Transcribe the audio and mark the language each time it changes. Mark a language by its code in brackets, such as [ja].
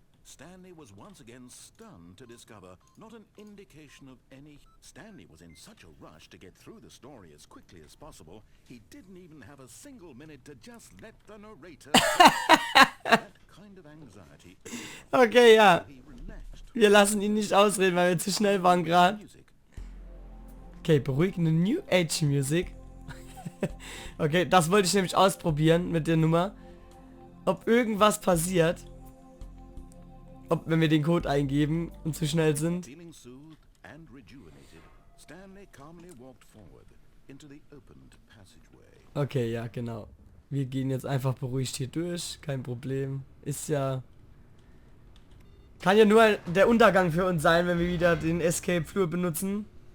[en] Stanley was once again stunned to discover not an indication of any... Stanley was in such a rush to get through the story as quickly as possible, he didn't even have a single minute to just let the narrator... That kind of anxiety... [de] Okay, ja. [en] He relaxed. [de] Wir lassen ihn nicht ausreden, weil wir zu schnell waren gerade. Okay, beruhigende New Age Music. Okay, das wollte ich nämlich ausprobieren mit der Nummer. Ob irgendwas passiert. Ob, wenn wir den Code eingeben und zu schnell sind. [en] Feeling soothed and rejuvenated, Stanley calmly walked forward into the opened passageway. [de] Okay, ja, genau. Wir gehen jetzt einfach beruhigt hier durch. Kein Problem. Ist ja... Kann ja nur der Untergang für uns sein, wenn wir wieder den Escape-Flur benutzen.